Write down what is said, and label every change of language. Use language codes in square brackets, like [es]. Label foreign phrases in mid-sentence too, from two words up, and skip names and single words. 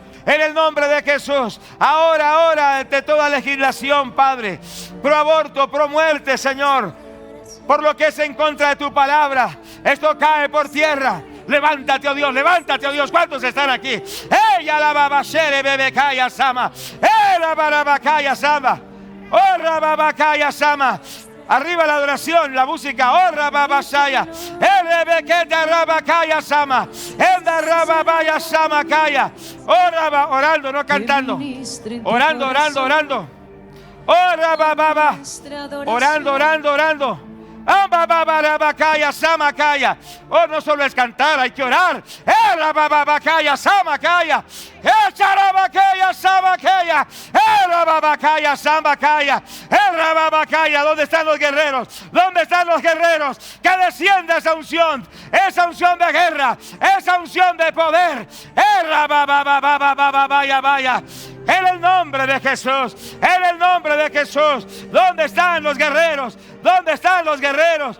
[es] En el nombre de Jesús. Ahora, ante toda legislación, Padre, pro aborto, pro muerte, Señor, por lo que es en contra de tu palabra, esto cae por tierra. Levántate, oh Dios. ¿Cuántos están aquí? Ella la babashere bebekaya sama. Ela barabakaya sama. Orra babakaya sama. Arriba la adoración, la música. Orra babasaya. Elebeketa rabakaya sama. Enda rababaya sama kaya. Orando, no cantando. Orando. Orra bababa. Orando. Ambababarabacaya, Samacaya. Oh, no solo es cantar, hay que orar. Erababacaya, Samacaya. Echarabacaya, Samacaya. Erababacaya, Samacaya. Erababacaya. ¿Dónde están los guerreros? ¿Dónde están los guerreros? Que descienda esa unción de guerra, esa unción de poder. Vaya. En el nombre de Jesús, en el nombre de Jesús. ¿Dónde están los guerreros? ¿Dónde están los guerreros?